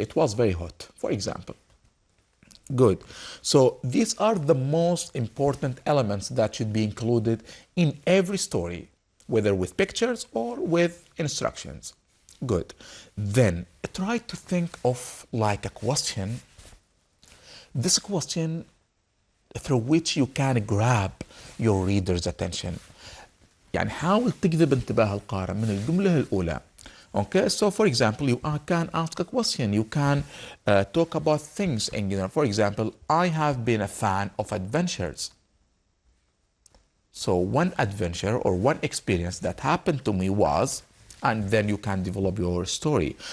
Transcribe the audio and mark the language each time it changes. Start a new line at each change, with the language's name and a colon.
English: It was very hot, for example. Good. So these are the most important elements that should be included in every story, whether with pictures or with instructions. Good. Then try to think of like a question. This question through which you can grab your reader's attention.
Arabic: يعني حاول تجذب انتباه القارئ من الجملة الأولى.
English: Okay, so for example, you can ask a question. You can talk about things in general. For example, I have been a fan of adventures. So one adventure or one experience that happened to me was, and then you can develop your story.